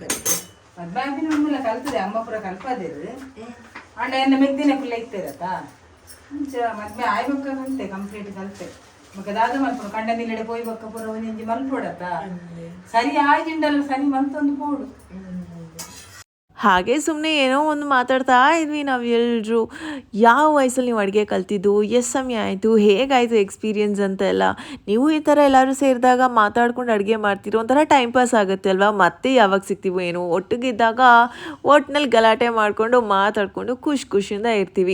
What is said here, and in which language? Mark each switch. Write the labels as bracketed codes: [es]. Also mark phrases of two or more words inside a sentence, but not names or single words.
[tcy] ಮದ್ವೆ ಆಗಿನ ಒಮ್ಮೆಲ್ಲ ಕಲ್ತದೆ, ಅಮ್ಮ ಪುರ ಕಲ್ಪದೇರು ಅಂಡ ಎನ್ನ ಮೆಗ್ದಿನ ಕುಲ್ಲ ಇತ್ತೇರತ್ತ ಮುಂಚ ಮದ್ವೆ ಆಯ್ಬೊಕ್ಕ ಕಲ್ತೆ ಕಂಪ್ಲೀಟ್ ಕಲ್ತೆ. ಮಕ್ಕ ದಾದ ಮಲ್ಪಡು ಕಂಡ ನಿಲ್ಲೆಡೆ ಪೋಯ್ ಬೊಕ್ಕ ಪುರ ಒಂಜಿ ಮಲ್ಪೋಡತ್ತ ಸರಿ ಆಯ್ಜಿಂಡಲ್ಲ ಸರಿ ಮಲ್ತೊಂದು ಪೋಡು. [kn] ಹಾಗೆ ಸುಮ್ಮನೆ ಏನೋ ಒಂದು ಮಾತಾಡ್ತಾ ಇದ್ವಿ ನಾವು ಎಲ್ಲರೂ. ಯಾವ ವಯಸ್ಸಲ್ಲಿ ನೀವು ಅಡುಗೆ ಕಲ್ತಿದ್ದು, ಎಷ್ಟು ಸಮಯ ಆಯಿತು, ಹೇಗಾಯಿತು ಎಕ್ಸ್ಪೀರಿಯನ್ಸ್ ಅಂತ ಎಲ್ಲ. ನೀವು ಈ ಥರ ಎಲ್ಲರೂ ಸೇರಿದಾಗ ಮಾತಾಡ್ಕೊಂಡು ಅಡುಗೆ ಮಾಡ್ತೀರೋ ಒಂಥರ [en] time pass [kn] ಆಗುತ್ತೆ ಅಲ್ವಾ. ಮತ್ತೆ ಯಾವಾಗ ಸಿಗ್ತೀವೋ ಏನೋ, ಒಟ್ಟಿಗಿದ್ದಾಗ ಒಟ್ಟಿನಲ್ಲಿ ಗಲಾಟೆ ಮಾಡಿಕೊಂಡು ಮಾತಾಡಿಕೊಂಡು ಖುಷಿಯಿಂದ ಇರ್ತೀವಿ.